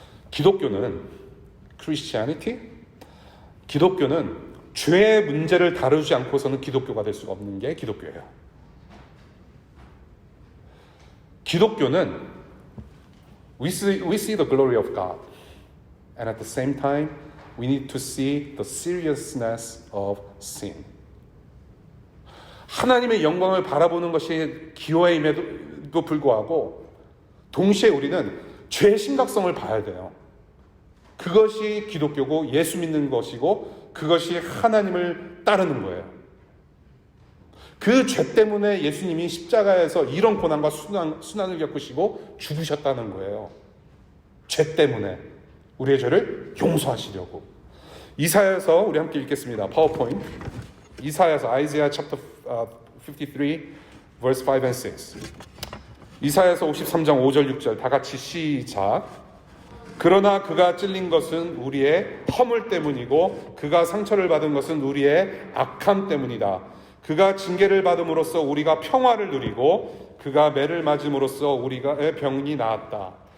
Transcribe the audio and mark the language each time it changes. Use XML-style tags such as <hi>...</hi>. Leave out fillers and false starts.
<ko>기독교는 Christianity, 기독교는 죄의 문제를 다루지 않고서는 기독교가 될 수가 없는 게 기독교예요. 기독교는</ko> <en>we see the glory of God, and at the same time we need to see the seriousness of sin.</en> <ko>하나님의 영광을 바라보는 것이 기호임에도 불구하고 동시에 우리는 죄의 심각성을 봐야 돼요. 그것이 기독교고 예수 믿는 것이고 그것이 하나님을 따르는 거예요. 그 죄 때문에 예수님이 십자가에서 이런 고난과 순환을 겪으시고 죽으셨다는 거예요. 죄 때문에 우리의 죄를 용서하시려고. 이사야서 우리 함께 읽겠습니다. 파워포인트.</ko> <en>이사야서 Isaiah chapter 53 verse 5 and 6.</en> <ko>이사야서 53장 5절 6절 다 같이 시작. 그러나 그가 찔린 것은 우리의 허물 때문이고 그가 상처를 받은 것은 우리의 악함 때문이다. 그가 징계를 받음으로써 우리가 평화를 누리고 그가 매를 맞음으로써 우리의 병이 나았다.</ko>